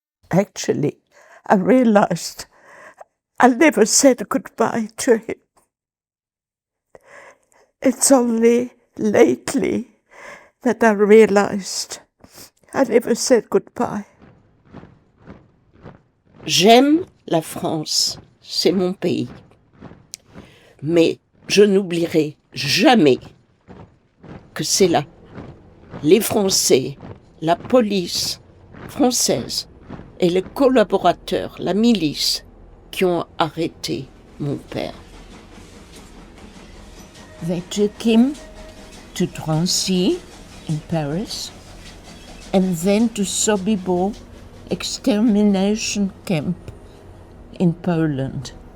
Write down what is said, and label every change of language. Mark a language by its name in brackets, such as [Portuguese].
[English] Actually, I realized I never said goodbye to him. It's only lately that I realized I never said goodbye. [French] J'aime la France, c'est mon pays. Mais je n'oublierai jamais que c'est là, les Français, la police française et les collaborateurs, la milice, qui ont arrêté mon père. [English] They took him to Drancy in Paris and then to Sobibor extermination camp in Poland.